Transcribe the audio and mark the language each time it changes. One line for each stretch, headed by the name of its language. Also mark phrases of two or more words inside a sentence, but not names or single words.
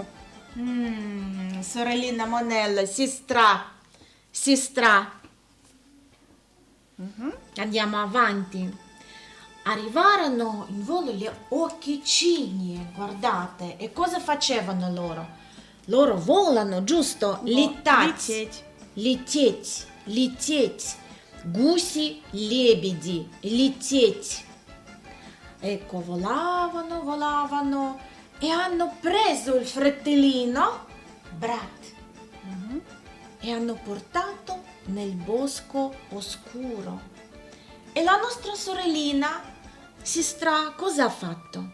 Italian: Sorellina Monella, sestra. Andiamo avanti. Arrivarono in volo le occhicine, guardate, e cosa facevano loro? Loro volano, giusto?
Russian: Лететь. Лететь, лететь. Гуси, лебеди, лететь.
Italian: Ecco, volavano, volavano e hanno preso il fratellino, Brat, e hanno portato nel bosco oscuro. E la nostra sorellina, Sistra, cosa ha fatto?